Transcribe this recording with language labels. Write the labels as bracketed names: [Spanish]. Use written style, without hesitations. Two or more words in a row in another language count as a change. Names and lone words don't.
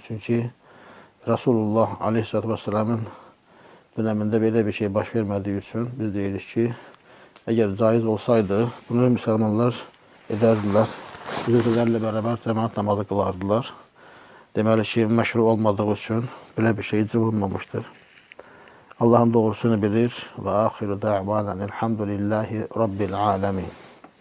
[Azerbaijani] Çünki Resulullah [Arabic] عليه الصلاة والسلام [Azerbaijani] döneminde belə bir şey baş vermədiyi üçün biz deyirik ki, əgər caiz olsaydı, bunu müsəlmanlar edərdilər. Üzrlərlə bərabər cəmaat namazı qılardılar. Deməli ki, məşru olmadığı üçün belə bir şey cıvılmamışdır. [Turkish] Allah'ın doğrusunu bilir ve [Arabic] آخر دعوانا أن الحمد لله رب العالمين.